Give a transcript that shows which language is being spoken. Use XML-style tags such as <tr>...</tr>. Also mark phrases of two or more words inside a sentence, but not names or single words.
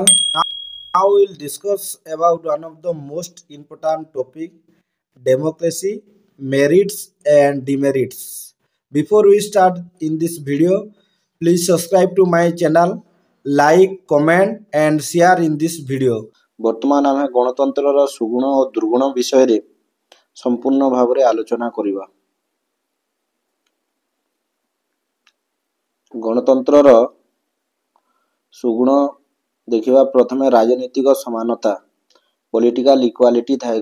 <en>Now we'll discuss about one of the most important topic, democracy, merits and demerits. Before we start in this video, please subscribe to my channel, like, comment and share in this video.</en> <or>ବର୍ତ୍ତମାନ ଆମେ ଗଣତନ୍ତ୍ରର ସୁଗୁଣ ଓ ଦୁର୍ଗୁଣ ବିଷୟରେ ସମ୍ପୂର୍ଣ୍ଣ ଭାବରେ ଆଲୋଚନା କରିବା। ଗଣତନ୍ତ୍ରର ସୁଗୁଣ ଦେଖିବା ପ୍ରଥମେ ରାଜନୈତିକ ସମାନତା</or> <en>political equality</en> <or>ଥାଏ।</or>